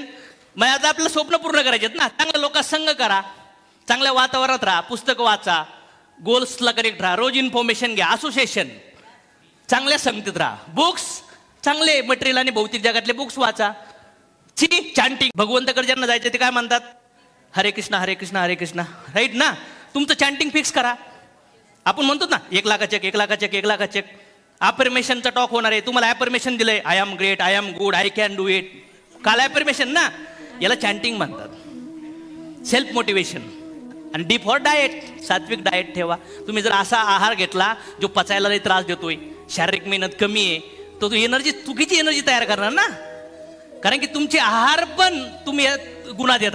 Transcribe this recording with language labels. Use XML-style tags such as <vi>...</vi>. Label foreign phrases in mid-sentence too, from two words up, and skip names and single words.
<mr>मग आता आपलं स्वप्न पूर्ण करायचे ना. चांगल्या लोकांत संग करा, चांगल्या वातावरणात राहा, पुस्तकं वाचा, गोल्सला करेक्ट राहा, रोज इन्फॉर्मेशन घ्या. असोसिएशन चांगल्या संगतीत राहा. बुक्स चांगले मटेरियल आणि भौतिक जगातले बुक्स वाचा. चॅन्टिंग भगवंताकडे ज्यांना जायचं ते काय म्हणतात,</mr> <sa>हरे कृष्ण हरे कृष्ण हरे कृष्ण,</sa> <mr>राईट ना. तुमचं चॅन्टिंग फिक्स करा. आपण म्हणतो ना 1 लाख चेक 1 लाख चेक 1 लाख चेक. अफर्मेशनचा टॉक होणार आहे. तुम्हाला अफर्मेशन दिलंय,</mr> <en>I am great, I am good, I can do it.</en> <mr>काल अफर्मेशन ना, याला चॅन्टिंग म्हणतात.</mr> <en>self motivation.</en> <mr>आणि</mr> <en>deep for diet,</en> <mr>सात्विक डाएट ठेवा. तुम्ही जर असा आहार घेतला जो पचायला लई त्रास देतोय, शारीरिक मेहनत कमी आहे, तो एनर्जी चुकीची एनर्जी तयार करणार ना. कारण की तुमचे आहार पण तुम्ही गुन्हा देतात.</mr>